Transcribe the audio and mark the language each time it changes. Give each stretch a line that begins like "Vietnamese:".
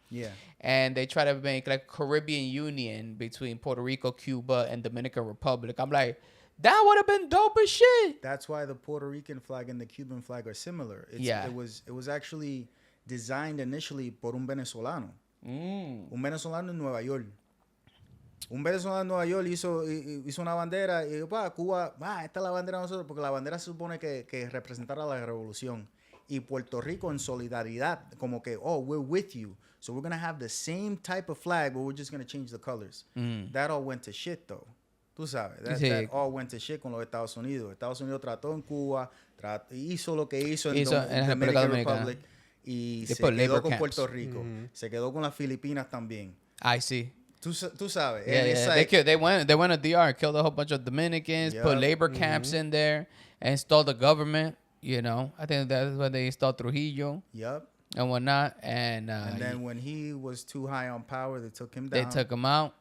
English: Yeah. And they try to make like Caribbean union between Puerto Rico, Cuba, and Dominican Republic. I'm like, that would have been dope as shit. That's why the Puerto Rican flag and the Cuban flag are similar. Yeah. It was actually designed initially por un venezolano.
Spanish: Un venezolano en Nueva York. Un venezolano en Nueva York hizo una bandera y Cuba, esta es la bandera de nosotros, porque la bandera se supone que representara la revolución. y Puerto Rico en solidaridad, como que, oh, we're with you.
English: So we're going to have the same type of flag, but we're just going to change the colors. That all went to shit, though. Tú sabes, that all went to shit con los Estados Unidos.
Spanish: Estados Unidos trató en Cuba, hizo lo que hizo en Dominican Republic y se quedó con Puerto Rico. Se quedó con las Filipinas también.
English: I see.
Spanish: Tú sabes.
English: Yeah. Like, they went to DR, killed a whole bunch of Dominicans, put labor camps in there, and installed the government. You know, I think that's when they installed Trujillo. Yep. And whatnot. And then when he was too high on power, they took him down. They took him out.